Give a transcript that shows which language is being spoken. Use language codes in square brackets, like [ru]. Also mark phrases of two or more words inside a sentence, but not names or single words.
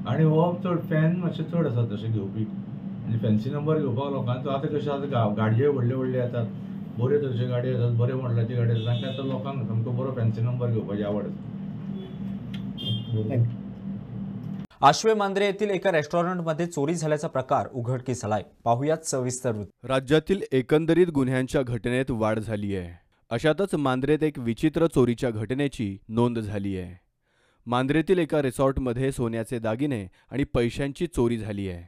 [kok] आनी हो चड फॅन मातशे चड आसात तशे घेवपी आनी [en] fancy number [kok] घेवपाक लोकांचो आतां कशें आसा गाडयो व्हडल्यो व्हडल्यो येतात बऱ्यो तरेच्यो गाडयो येतात बरे मॉडलाची गाडी येतात तांकां आतां लोकांक सामको बरो फॅन्सी नंबर घेवपाची आवड आसा. [mr] आश्वे मांद्रे येथील एका रेस्टॉरंटमध्ये चोरी झाल्याचा प्रकार उघडकीस आलाय. पाहुयात सविस्तर वृत्त. राज्यातील एकंदरीत गुन्ह्यांच्या घटनेत वाढ झाली आहे. अशातच मांद्रेत एक विचित्र चोरीच्या घटनेची नोंद झाली आहे. मांद्रेतील एका रिसॉर्टमध्ये सोन्याचे दागिने आणि पैशांची चोरी झाली आहे.